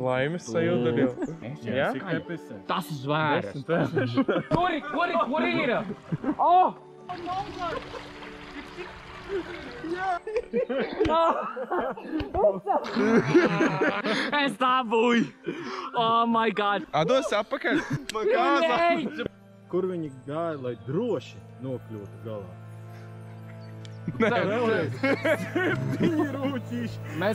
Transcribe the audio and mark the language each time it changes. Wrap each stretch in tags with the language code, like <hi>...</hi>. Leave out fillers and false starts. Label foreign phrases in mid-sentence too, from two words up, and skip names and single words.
<lv>Laimes sajūta jau. Jā? Tas zvērs. Kur ir? Es dabūju!</lv> <en>Oh my god!</en> <lv>Atdos atpakaļ! Man kāzā! Kur viņi gāja, lai droši nokļūtu galā? Nē, Vēlreiz! 7 rūķīši!</lv>